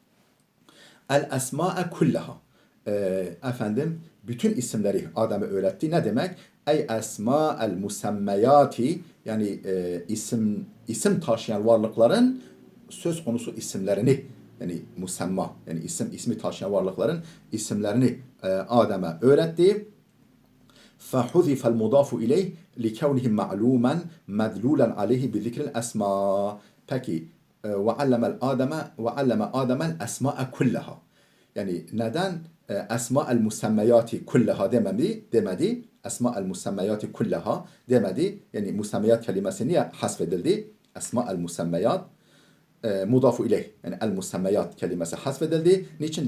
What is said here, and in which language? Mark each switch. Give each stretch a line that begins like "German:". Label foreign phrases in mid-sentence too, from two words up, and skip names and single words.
Arabic: الأسماء كلها,
Turkish: efendim bütün isimleri Adem'e öğretti. Ne demek?
Arabic: أي أسماء المسميات,
Turkish: yani isim taşıyan varlıkların söz konusu isimlerini, yani musemma, yani ismi taşıyan varlıkların isimlerini Adem'e öğretti.
Arabic: فحذف المضاف إليه لكونه معلوما مدلولا عليه بذكر الأسماء.
Turkish: Peki
Arabic: وعلم آدم الأسماء كلها.
Turkish: Yani neden
Arabic: أسماء المسميات كلها
Turkish: demedi?
Arabic: أسماء المسميات كلها
Turkish: demedi. Yani musemmeyat kelimesi niye hasfedildi?
Arabic: أسماء المسميات مضاف إليه,
Turkish: yani
Arabic: المسميات
Turkish: kelimesi hasfedildi. Niçin?